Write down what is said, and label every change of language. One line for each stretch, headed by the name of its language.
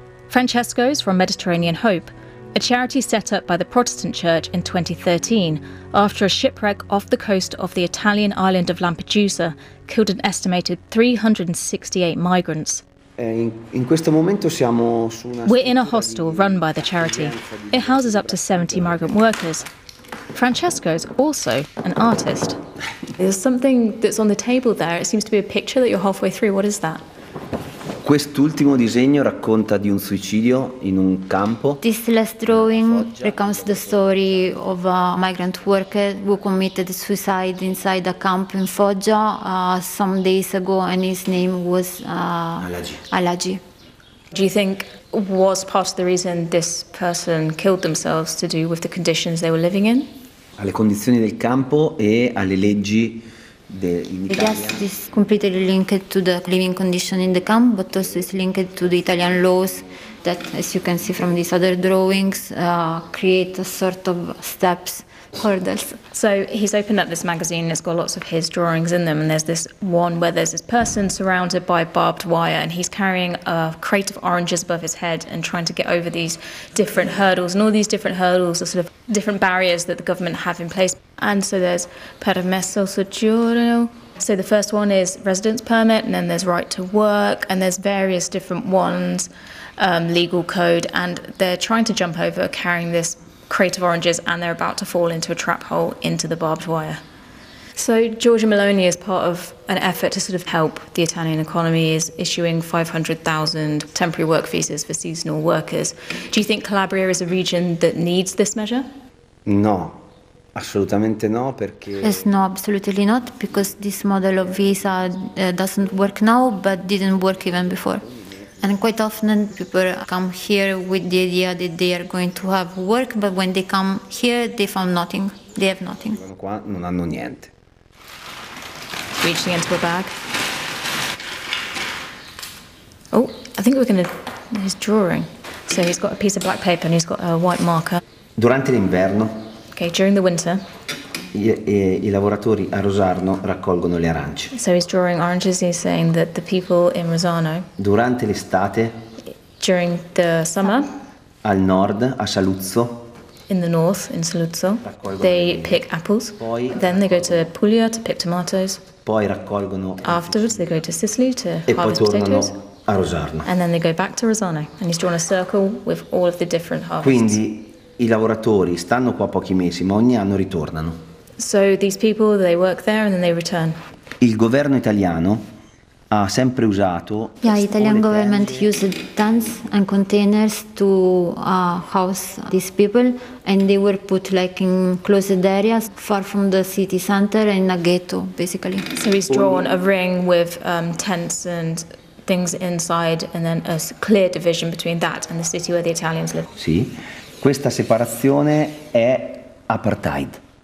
English: Francesco's from Mediterranean Hope, a charity set up by the Protestant Church in 2013 after a shipwreck off the coast of the Italian island of Lampedusa killed an estimated 368 migrants. We're in a hostel run by the charity. It houses up to 70 migrant workers. Francesco's also an artist. There's something that's on the table there. It seems to be a picture that you're halfway through. What is that?
Italian: Quest'ultimo disegno racconta di un suicidio in un campo.
English: This last drawing recounts the story of a migrant worker who committed suicide inside a camp in Foggia some days ago, and his name was Alagi. Do you think was part of the reason this person killed themselves to do with the conditions they were living in?
Italian: Alle condizioni del campo e alle leggi.
English: I guess this is completely linked to the living condition in the camp, but also it's linked to the Italian laws that, as you can see from these other drawings, create a sort of steps, hurdles. So he's opened up this magazine, it's got lots of his drawings in them, and there's this one where there's this person surrounded by barbed wire, and he's carrying a crate of oranges above his head and trying to get over these different hurdles. And all these different hurdles are sort of different barriers that the government have in place. And so there's permesso soggiorno. So the first one is residence permit, and then there's right to work, and there's various different ones, legal code, and they're trying to jump over carrying this crate of oranges, and they're about to fall into a trap hole into the barbed wire. So Giorgia Meloni is part of an effort to sort of help the Italian economy, is issuing 500,000 temporary work visas for seasonal workers. Do you think Calabria is a region that needs this measure?
Italian: No. Assolutamente no, perché...
English: Yes, no, absolutely not, because this model of visa doesn't work now, but didn't work even before. And quite often people come here with the idea that they are going to have work, but when they come here, they found nothing. They have nothing.
Italian: Non hanno niente.
English: Reaching into a bag. Oh, I think we're going to... He's drawing. So he's got a piece of black paper and he's got a white marker.
Italian: Durante l'inverno...
English: Okay, during the winter,
Italian: I lavoratori a Rosarno raccolgono le arance.
English: So he's drawing oranges, he's saying that the people in Rosarno,
Italian: durante l'estate,
English: during the summer,
Italian: al nord, a Saluzzo,
English: in the north, in Saluzzo, they pick apples,
Italian: poi
English: then they go to Puglia to pick tomatoes,
Italian: poi raccolgono
English: afterwards they go to Sicily to
Italian: e
English: harvest
Italian: poi
English: potatoes.
Italian: A Rosarno.
English: And then they go back to Rosarno, and he's drawn a circle with all of the different harvests.
Italian: Quindi, I lavoratori stanno qua pochi mesi, ma ogni anno ritornano.
English: So these people, they work there and then they return.
Italian: Il governo italiano ha sempre usato...
English: Yeah, the Italian government used tents and containers to house these people, and they were put like in closed areas, far from the city center, in a ghetto, basically. So he's drawn a ring with tents and things inside, and then a clear division between that and the city where the Italians live.
Italian: Sì. Questa separazione è apartheid.